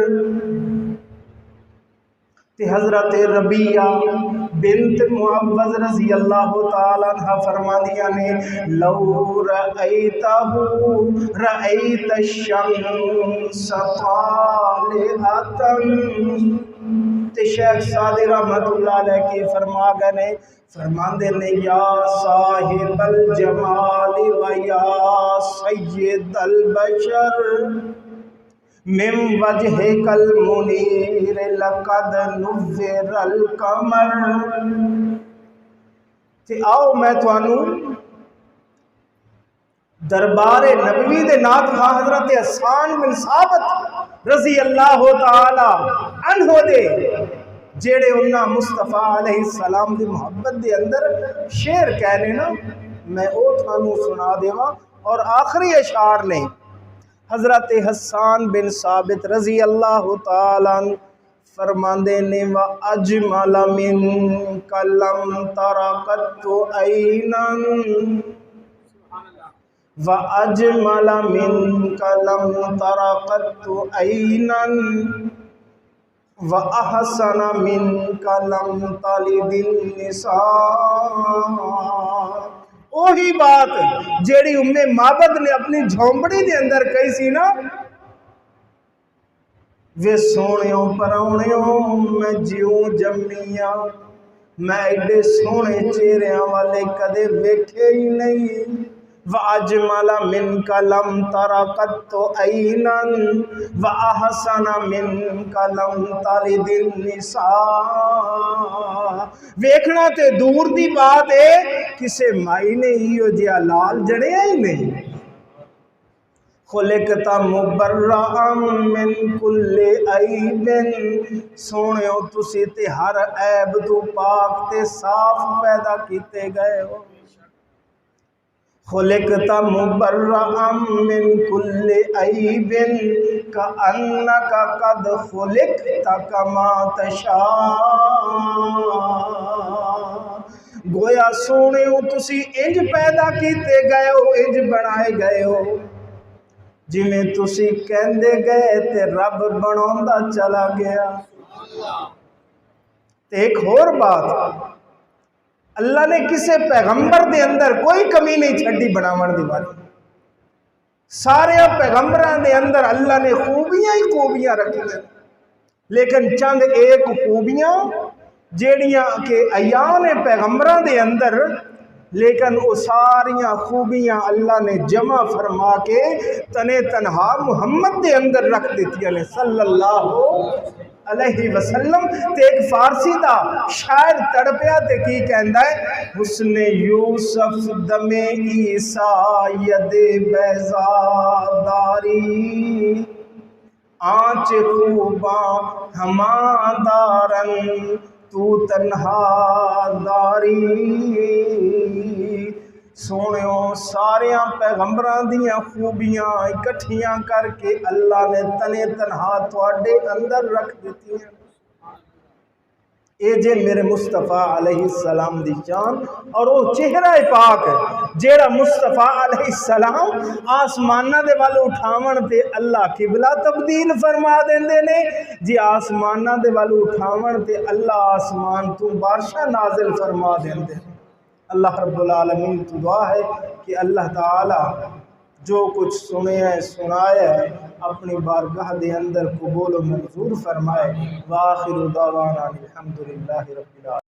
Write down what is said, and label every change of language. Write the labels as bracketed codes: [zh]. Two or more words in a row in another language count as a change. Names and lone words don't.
[pa] تے حضرت ربیع بنت معوذ [ar] رضي الله تعالى عنها [pa] فرمادیاں نے [ar] لو رأيته رأيت شمس طالعة. [pa] تے شیخ سعدی [ar] رحمة الله عليه [pa] کے فرما گئے نے، فرماندے نے [ar] يا صاحب الجمال ويا سيد البشر من وجهك المنير لقد نور القمر. [pa] تے آؤ میں تہانوں دربارِ نبوی دے نعت خواں حضرت حسان بن ثابت [ar] رضي الله تعالى عنه [pa] دے جیہڑے اوہناں مصطفیٰ علیہ السلام دی محبت دے اندر شعر کہنے نا، میں او تہانوں سنا دیواں. اور آخری اشعار نے حضرت حسان بن ثابت [ar] رضي الله تعالى [pa] فرماندے نے [ar] وأجمل منك لم تر قط عين وأجمل منك لم تر قط عين وأحسن منك لم تلد النساء. [pa] اوہی بات جیہڑی ام معبد نے اپنی جھونپڑی دے اندر کہی سی نا، وے سوہنیو پراہنیو میں جیوں جمیا، میں ایڈے سوہنے چہریاں والے کدے ویکھے ای نہیں. [ar] وأجمل منك لم تر قط عين وأحسن منك لم تلد النساء. [pa] ویکھنا تے دور دی بات ہے، کسے مائی نے ایہو جیہا لال جڑیا ای نہیں. [ar] خلقت مبرأ من كل عيب, [pa] سوہنیو تسی تے ہر عیب توں پاک تے صاف پیدا کیتے گئے ہو. [ar] خلقت مبرأ من كل عيب كأنك قد خلقت كما تشاء. [pa] گویا سوہنیو تسی انج پیدا کیتے گئے ہو، انج بنائے گئے ہو جیویں تسی کہندے گئے تے رب بناؤندا چلا گیا. تے اک ہور بات، اللہ نے کسے پیغمبر دے اندر کوئی کمی نہیں چھڈی بناون دی بات. سارے پیغمبراں دے اندر اللہ نے خوبیاں ہی خوبیاں رکھی، لیکن چند اک خوبیاں جیہڑیاں کے ایہناں پیغمبراں دے اندر لیکن وہ ساریاں خوبیاں اللہ نے جمع فرما کے تنے تنہا محمد دے اندر رکھ دیتی نے [ar] صلی اللہ علیہ وسلم۔ [pa] تے ایک فارسی دا شاعر تڑپیا تے کی کہندا ہے، [fa] حسن یوسف دم عیسیٰ ید بیضا داری، آنچ خوباں ہما دارن تو تنہا داری۔ [pa] سونیوں ساریاں پیغمبران دیاں خوبیاں اکٹھیاں کر کے اللہ نے تنے تنہا تواڈے اندر رکھ دیتی ہیں۔ اے جے میرے مصطفیٰ [ar] علیہ السلام [pa] دی جان، [ur] اور وہ چہرہ پاک ہے [pa] جیڑا مصطفیٰ [ar] علیہ السلام [pa] آسمانہ دے والے اٹھاون تے اللہ قبلہ تبدیل فرما دیندے نے جی، آسمانہ دے والے اٹھاون تے اللہ آسمان تو بارشاں نازل فرما دیندے نے۔ اللہ [ar] رب العالمین [pa] تو دعا ہے کہ اللہ تعالی جو کچھ سنے ہے سنایا ہے اپنی بارگاہ دے اندر قبول و منظور فرمائے۔ [ar] وآخر دعوانا الحمدللہ رب العالمین۔